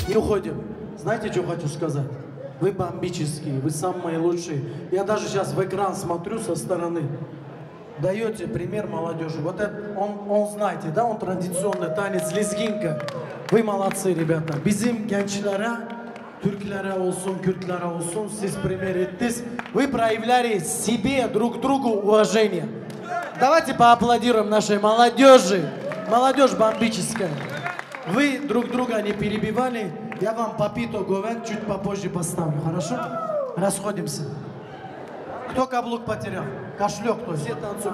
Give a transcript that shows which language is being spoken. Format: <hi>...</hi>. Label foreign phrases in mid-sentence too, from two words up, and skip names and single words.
<ru>выходим. Знаете, что хочу сказать? Вы бомбические, вы самые лучшие. Я даже сейчас в экран смотрю со стороны. Даете пример молодежи. Вот это, он знаете, да, он традиционный танец лезгинка. Вы молодцы, ребята.</ru> <tr>Bizim gençlere, Türklere olsun, Kürtlere olsun, siz пример ettiniz.</tr> <ru>Вы проявляли себе, друг другу уважение. Давайте поаплодируем нашей молодежи. Молодежь бомбическая. Вы друг друга не перебивали. Я вам Папито Говен чуть попозже поставлю, хорошо? Расходимся. Кто каблук потерял? Кошелек кто? Все танцуют.</ru>